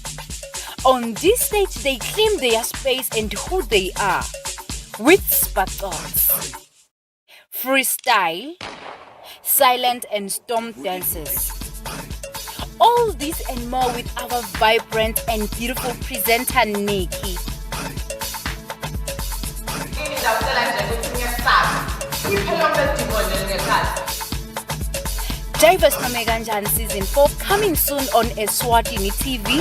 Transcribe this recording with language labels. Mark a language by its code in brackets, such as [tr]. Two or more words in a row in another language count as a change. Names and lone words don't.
[en] On this stage, they claim their space and who they are with sparkles, freestyle, silent and storm dances. All this and more with our vibrant and beautiful presenter, Nikki. Jive nome kanjani season 4 coming soon on Eswatini TV.